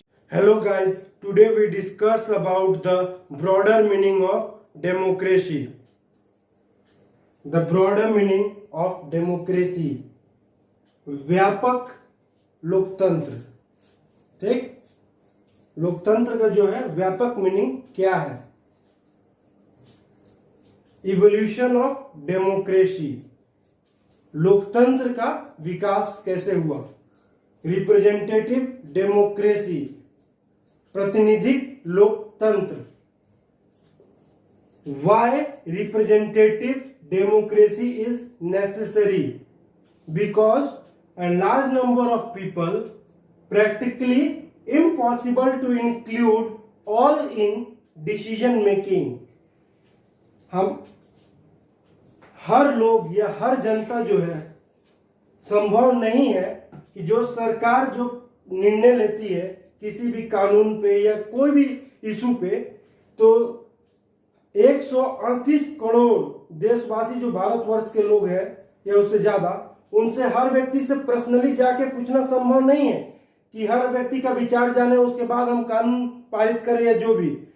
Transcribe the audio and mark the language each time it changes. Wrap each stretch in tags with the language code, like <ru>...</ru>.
<en>Hello guys, today we discuss about the broader meaning of democracy. The broader meaning of democracy.</en> <hi>व्यापक लोकतंत्र. ठीक, लोकतंत्र का जो है व्यापक मीनिंग क्या है?</hi> <en>Evolution of democracy.</en> <hi>लोकतंत्र का विकास कैसे हुआ? रिप्रेजेंटेटिव डेमोक्रेसी, प्रतिनिधिक लोकतंत्र.</hi> <en>Why representative democracy is necessary? Because a large number of people, practically impossible to include all in decision making.</en> <hi>हम हर लोग या हर जनता जो है, संभव नहीं है कि जो सरकार जो निर्णय लेती है किसी भी कानून पे या कोई भी इशू पे, तो 138 करोड़ देशवासी जो भारतवर्ष के लोग हैं या उससे ज्यादा, उनसे हर व्यक्ति से पर्सनली जाके पूछना संभव नहीं है कि हर व्यक्ति का विचार जाने उसके बाद हम कानून पारित करें या जो भी.</hi>